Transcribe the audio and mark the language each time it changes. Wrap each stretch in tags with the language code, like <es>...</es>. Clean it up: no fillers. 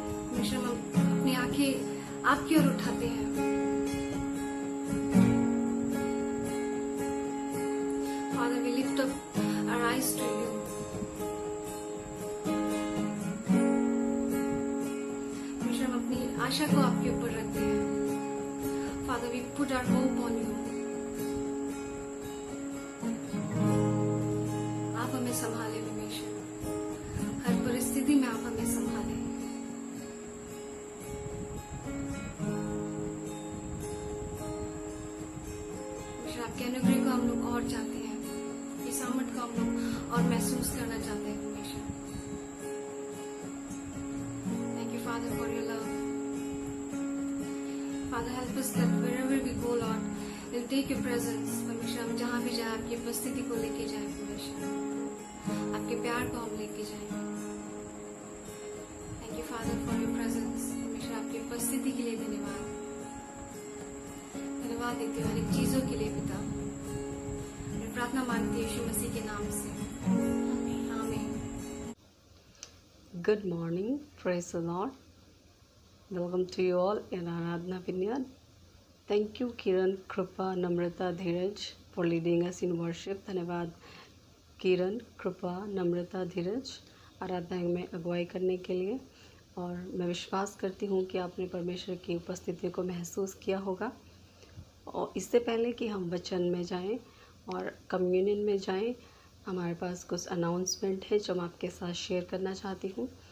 <hi>परमेश्वर हम अपनी आंखें आपकी ओर उठाते हैं।</hi> <en>Father, we lift up our eyes to you.</en> <hi>परमेश्वर हम अपनी आशा को आपके ऊपर रखते हैं।</hi> <en>Father, we put our hope on you.</en> <hi>आप हमें संभाले परमेश्वर, हर परिस्थिति में आप हमें संभाले। परमेश्वर आपके अनुग्रह को हम लोग और चाहते हैं, ये सामर्थ्य को हम लोग और महसूस करना चाहते हैं परमेश्वर।</hi> <en>Thank you, Father, for your love. Father, help us that wherever we go, Lord, we'll take your presence.</en> <hi>परमेश्वर हम जहाँ भी जाए आपकी उपस्थिति को लेके जाए परमेश्वर, आपके प्यार को हम लेके जाए।</hi> <en>Thank you, Father, for your presence.</en> <hi>परमेश्वर आपकी उपस्थिति के लिए धन्यवाद। धन्यवाद देते हैं हर एक चीजों के लिए पिता। मैं प्रार्थना मांगती हूँ यीशु मसीह के नाम से, आमीन।</hi> <en>Good morning, praise the Lord. Welcome to you all in Aradhana Vineyard. Thank you, Kiran, Krupa, Namrata, Dheeraj for leading us in worship.</en> <hi>धन्यवाद किरण, कृपा, नम्रता, धीरज आराधना में अगुवाई करने के लिए। और मैं विश्वास करती हूँ कि आपने परमेश्वर की उपस्थिति को महसूस किया होगा। और इससे पहले कि हम वचन में जाएं और कम्युनियन में जाएं, हमारे पास कुछ अनाउंसमेंट है जो मैं आपके साथ शेयर करना चाहती हूँ।</hi>